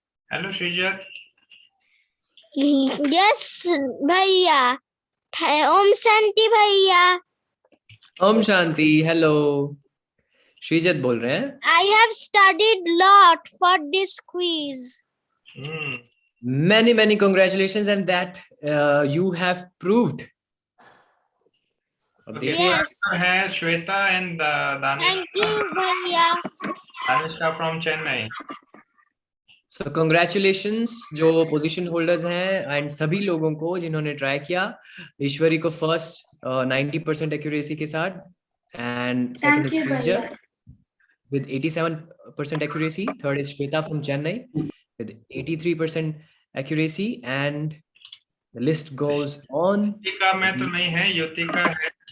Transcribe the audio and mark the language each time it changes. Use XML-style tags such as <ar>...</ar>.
<en>Hello Shrijat.</en> <hi>Yes भैया। ओम शांति भैया। Om Shanti. Hello, श्रीजत बोल रहे हैं।</hi> <en>I have studied lot for this quiz. Many congratulations and that you have proved.</en> <hi>अब देखिए है श्वेता एंड</hi> <en>Thank you भैया। Danishka from Chennai. So congratulations</en> <hi>जो पोजीशन होल्डर्स हैं एंड सभी लोगों को जिन्होंने ट्राई किया।</hi> <en>ईश्वरी को first 90% accuracy के साथ and second is Shrijat with 87% accuracy. Third is Shweta from Chennai with 83% accuracy, and the list goes on.</en> <hi>Yutika में तो नहीं है, युतिका है।</hi>